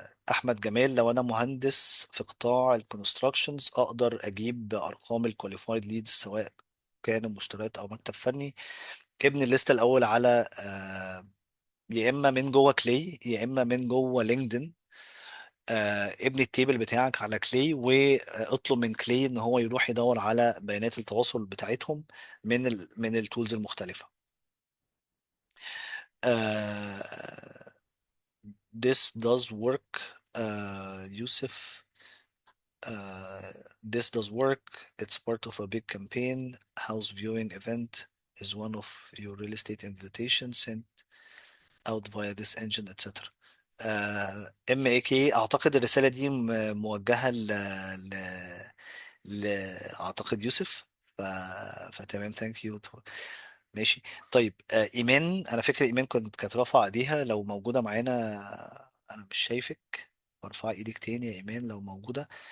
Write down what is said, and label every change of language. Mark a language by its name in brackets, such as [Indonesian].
[Arabic] احمد جمال: لو انا مهندس في قطاع الكونستراكشنز، اقدر اجيب ارقام الكواليفايد ليدز سواء كانوا مشتريات او مكتب فني؟ ابني الليسته الاول على يا اما من جوه كلاي يا اما من جوه لينكدين. ابني التيبل بتاعك على كلاي، واطلب من كلاي ان هو يروح يدور على بيانات التواصل بتاعتهم من التولز المختلفه. [English] آه، this does work. يوسف: Uh, this does work. It's part of a big campaign. House viewing event is one of your real estate invitations sent out via this engine, etc. [Arabic] MAK: اعتقد الرسالة دي موجهة ل... ل... اعتقد يوسف. ف... فتمام. ثانك يو. ماشي. طيب ايمان، انا فاكر ايمان كانت رافعة ايديها. لو موجودة معانا، انا مش شايفك. ارفع ايدك تاني يا ايمان لو موجودة.